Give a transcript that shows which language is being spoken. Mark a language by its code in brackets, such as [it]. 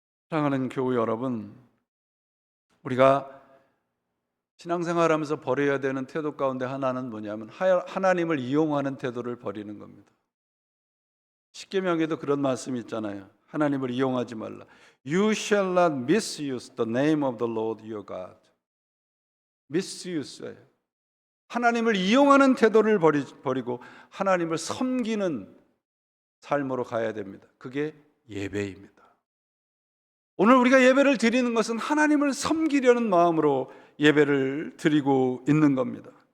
[ko] 사랑하는 교우 여러분, 우리가 신앙생활하면서 버려야 되는 태도 가운데 하나는 뭐냐면 하나님을 이용하는 태도를 버리는 겁니다. 십계명에도 그런 말씀이 있잖아요. 하나님을 이용하지 말라. [en] You shall not misuse the name of the Lord your God. [ko] misuse예요. 하나님을 이용하는 태도를 버리고 하나님을 섬기는 삶으로 가야 됩니다. 그게 예배입니다. 오늘 우리가 예배를 드리는 것은 하나님을 섬기려는 마음으로 예배를 드리고 있는 겁니다.